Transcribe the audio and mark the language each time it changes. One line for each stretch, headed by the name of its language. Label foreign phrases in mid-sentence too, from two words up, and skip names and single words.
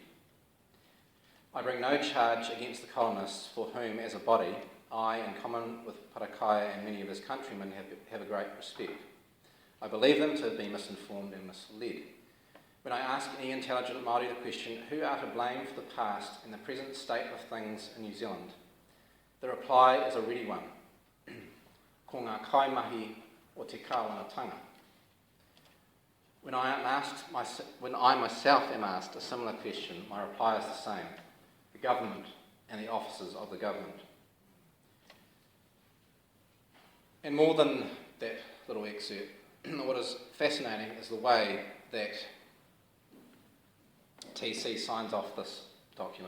English: I bring no charge against the colonists for whom, as a body, I, in common with Parakaya and many of his countrymen, have a great respect. I believe them to have been misinformed and misled. When I ask any intelligent Māori the question, who are to blame for the past and the present state of things in New Zealand, the reply is a ready one.
Māori: Ko ngā kaimahi o te kāwanatanga.
English: When I myself am asked a similar question, my reply is the same. The government and the officers of the government. And more than that little excerpt, what is fascinating is the way that TC signs off this document.